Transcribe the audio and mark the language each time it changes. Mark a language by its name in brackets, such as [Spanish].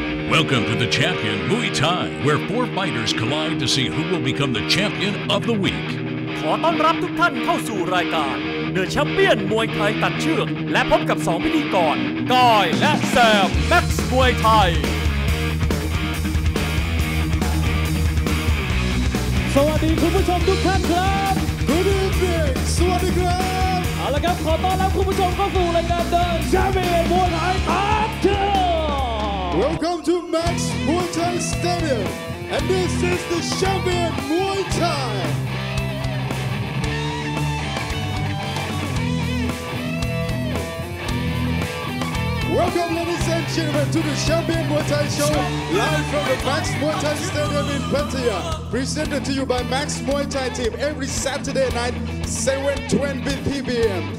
[English] Welcome to the Champion Muay Thai, where 4 fighters collide to see who will become the champion of the week. [Thai] ขอต้อนรับทุกท่านเข้าสู่รายการ The Champion มวยไทยตัดเชือกและพบกับ 2 พิธีกรกายและแซมแม็กซ์มวยไทย สวัสดีคุณผู้ชมทุกท่านครับ [English] Good evening [Thai] สวัสดีครับ เอาละครับขอต้อนรับคุณผู้ชมเข้าสู่รายการ The Champion มวยไทยตัดเชือก [English] Welcome to Max Muay Thai Stadium and this is the Champion Muay Thai Welcome ladies and gentlemen to the Champion Muay Thai Show live from the Max Muay Thai Stadium in Pattaya presented to you by Max Muay Thai team every Saturday night 7:20 p.m.